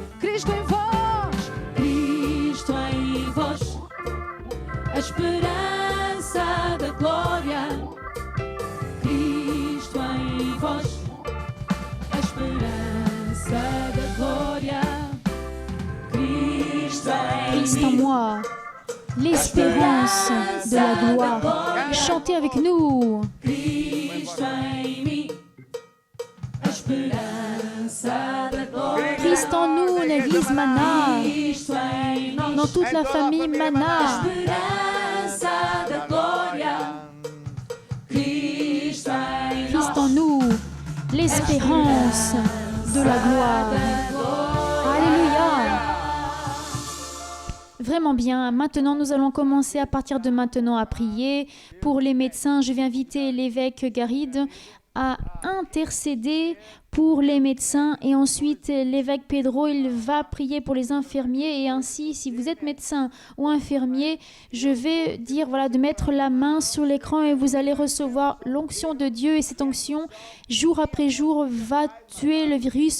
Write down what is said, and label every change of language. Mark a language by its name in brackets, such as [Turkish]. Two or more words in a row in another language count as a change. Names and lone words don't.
[Portuguese] Cristo em vós, a esperança da glória. Cristo em vós, a esperança da glória. Cristo [French] Christ en moi, l'espérance de la gloire. Chantez avec nous. [Portuguese] Cristo em mim, a esperança da glória. [French] Christ en nous, l'Église Mana. [Portuguese] Cristo em nós, [French] Dans toute la famille Mana. [Portuguese] esperança da glória. Cristo em [French] Christ en nous, l'espérance de la gloire. Alléluia. Vraiment bien. Maintenant, nous allons commencer à partir de maintenant à prier. Pour les médecins, je vais inviter l'évêque Garide à intercéder pour les médecins et ensuite l'évêque Pedro, il va prier pour les infirmiers et ainsi, si vous êtes médecin ou infirmier, je vais dire voilà, de mettre la main sur l'écran et vous allez recevoir l'onction de Dieu et cette onction, jour après jour, va tuer le virus.